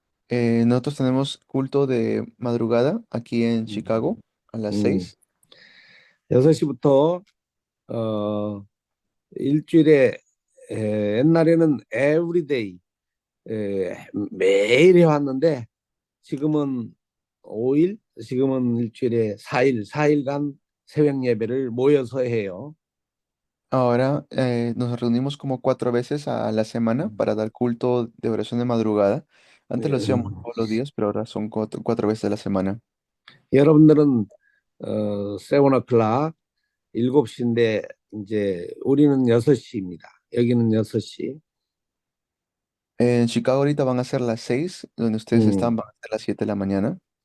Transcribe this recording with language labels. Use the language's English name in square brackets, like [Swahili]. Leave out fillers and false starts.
[Spanish] Nosotros tenemos culto de madrugada aquí en Chicago a las 6. [Korean] 6시부터 일주일에 옛날에는 everyday 매일 해왔는데 지금은 5일, 지금은 일주일에 4일간 새벽 예배를 모여서 해요. [Spanish] Ahora nos reunimos como 4 veces a la semana para dar culto de oración de madrugada. Antes lo hacíamos todos los días, pero ahora son 4 veces a la semana. [Korean] 여러분들은 7:00, 7시인데 이제 우리는 6시입니다. 여기는 6시. [Spanish] En Chicago ahorita van a ser las 6, donde ustedes están 음, van a ser las 7 de la mañana.